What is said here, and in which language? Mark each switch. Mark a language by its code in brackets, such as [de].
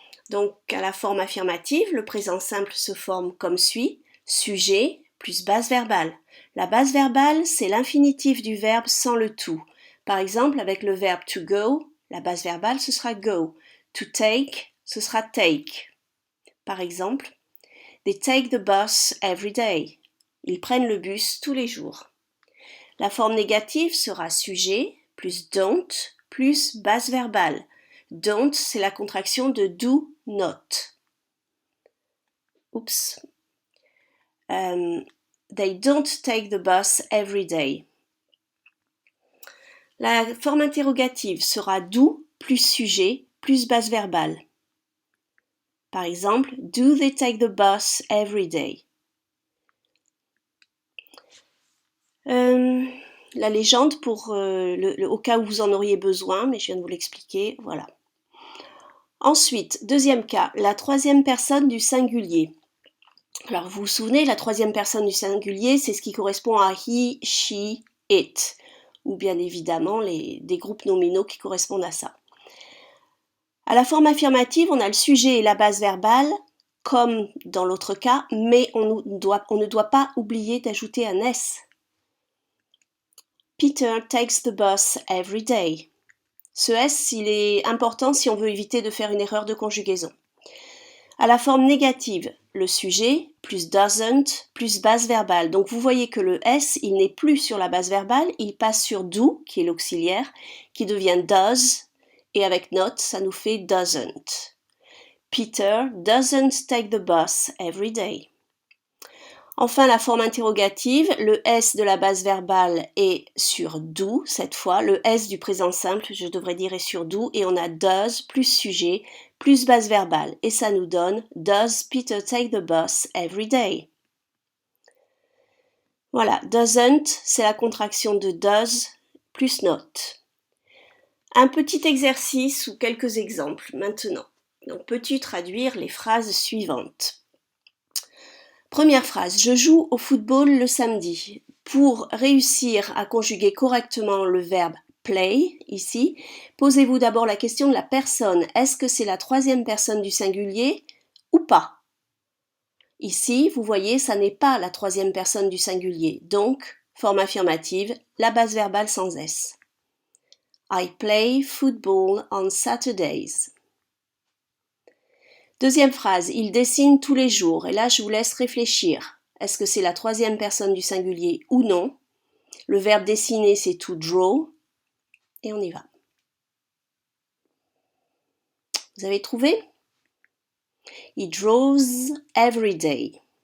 [fr] Donc à la forme affirmative, le présent simple se forme comme suit, sujet plus base verbale. La base verbale, c'est l'infinitif du verbe sans le to. Par exemple, avec le verbe to go, la base verbale, ce sera go. To take, ce sera take. Par exemple, [en] they take the bus every day. [fr] Ils prennent le bus tous les jours. La forme négative sera sujet plus don't plus base verbale. Don't, c'est la contraction de do not. Oups. [en] They don't take the bus every day. [fr] La forme interrogative sera do plus sujet plus base verbale. Par exemple, [en] do they take the bus every day? [fr] La légende pour au cas où vous en auriez besoin, mais je viens de vous l'expliquer, voilà. Ensuite, deuxième cas, la troisième personne du singulier. Alors vous vous souvenez, la troisième personne du singulier, c'est ce qui correspond à he, she, it, ou bien évidemment des groupes nominaux qui correspondent à ça. À la forme affirmative, on a le sujet et la base verbale, comme dans l'autre cas, mais on ne doit pas oublier d'ajouter un S. [en] Peter takes the bus every day. [fr] Ce S, il est important si on veut éviter de faire une erreur de conjugaison. À la forme négative, le sujet plus doesn't plus base verbale. Donc vous voyez que le S, il n'est plus sur la base verbale, il passe sur do, qui est l'auxiliaire, qui devient does, et avec not, ça nous fait doesn't. [en] Peter doesn't take the bus every day. [fr] Enfin, la forme interrogative, le S de la base verbale est sur do, cette fois. Le S du présent simple, je devrais dire, est sur do, et on a does plus sujet plus base verbale. Et ça nous donne [en] Does Peter take the bus every day? [fr] Voilà, doesn't, c'est la contraction de does plus not. Un petit exercice ou quelques exemples maintenant. Donc, peux-tu traduire les phrases suivantes? Première phrase, je joue au football le samedi. Pour réussir à conjuguer correctement le verbe play, ici, posez-vous d'abord la question de la personne. Est-ce que c'est la troisième personne du singulier ou pas? Ici, vous voyez, ça n'est pas la troisième personne du singulier. Donc, forme affirmative, la base verbale sans S. [en] I play football on Saturdays. [fr] Deuxième phrase, il dessine tous les jours. Et là, je vous laisse réfléchir. Est-ce que c'est la troisième personne du singulier ou non? Le verbe dessiner, c'est to draw. Et on y va. Vous avez trouvé? [en] He draws every day.